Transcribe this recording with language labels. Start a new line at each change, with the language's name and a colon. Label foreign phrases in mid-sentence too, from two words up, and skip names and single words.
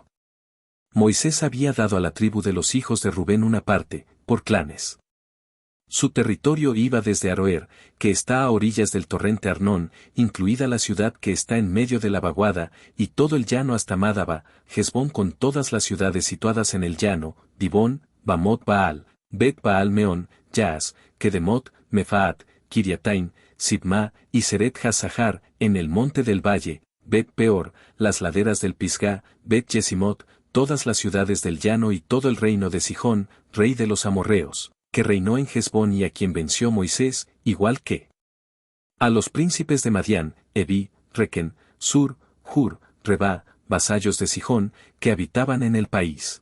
Spanish: Moisés había dado a la tribu de los hijos de Rubén una parte, por clanes. Su territorio iba desde Aroer, que está a orillas del torrente Arnón, incluida la ciudad que está en medio de la vaguada, y todo el llano hasta Mádaba, Hesbón con todas las ciudades situadas en el llano, Dibón, Bamot Baal, Bet Baal Meón, Yaas, Kedemot, Mefaat, Kiriataim, Sibma, y Seret Hasahar, en el monte del valle, Bet Peor, las laderas del Pisgá, Bet Yesimot, todas las ciudades del llano y todo el reino de Sihón, rey de los amorreos, que reinó en Hesbón y a quien venció Moisés, igual que a los príncipes de Madián, Evi, Requen, Sur, Hur, Reba, vasallos de Sihón, que habitaban en el país.